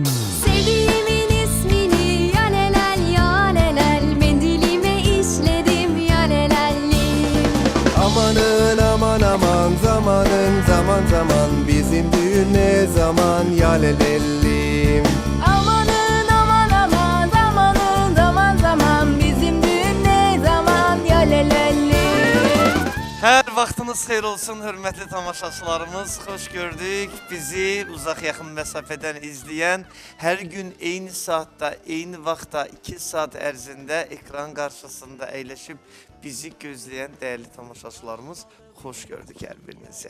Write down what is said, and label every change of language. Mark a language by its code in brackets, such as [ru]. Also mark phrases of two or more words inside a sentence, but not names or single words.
[tr] Sevdiğimin ismini yalelel yalelel, mendilime işledim yalelellim. Amanın aman aman zamanın zaman zaman, bizim düğün ne zaman yalelelim. Amanın aman aman zamanın zaman zaman, bizim düğün ne zaman yalelellim. [az] Hər vaxtınız xeyir olsun, hörmətli tamaşaçılarımız. Xoş gördük. Bizi uzaq yaxın məsafədən izləyən, hər gün eyni saatda, eyni vaxtda 2 saat ərzində ekran qarşısında əyləşib bizi gözləyən dəyərli tamaşaçılarımız, xoş gördük hər birinizi.